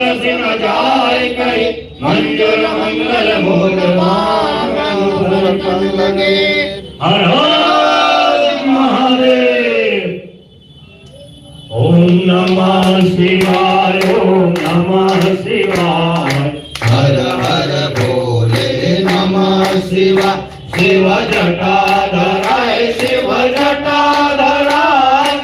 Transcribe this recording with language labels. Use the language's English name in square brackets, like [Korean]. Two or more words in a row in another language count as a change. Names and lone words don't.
[Hindi] सिंह जाय कही मंजूर मंगल मूल मांगन लगे। हर हर महादेव। [Sanskrit] ओम नमः शिवाय ओम नमः शिवाय। [Hindi] हर हर भोले नमः शिवाय। [Sanskrit] शिव जटाधराय शिव जटाधराय।